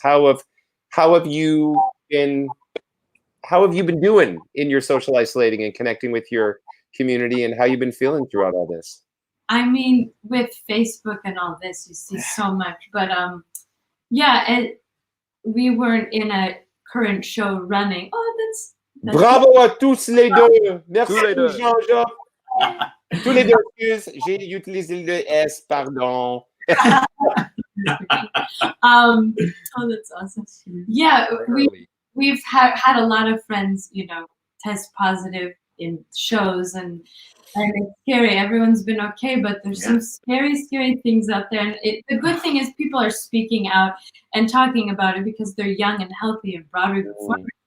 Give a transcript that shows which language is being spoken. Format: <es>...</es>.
<en>How have you been doing in your social isolating and connecting with your community, and how you've been feeling throughout all this? I mean, with Facebook and all this, you see so much. But we weren't in a current show running. Oh, that's</en> <fr>Bravo à tous les deux. Merci Jean-Jacques. Tous les deux, excuse, j'ai utilisé le S, pardon.</fr> <en>Oh, that's awesome. Yeah, we've had a lot of friends, test positive in shows, and it's scary. Everyone's been okay, but there's some scary things out there. And the good thing is people are speaking out and talking about it because they're young and healthy and Broadway performers.</en>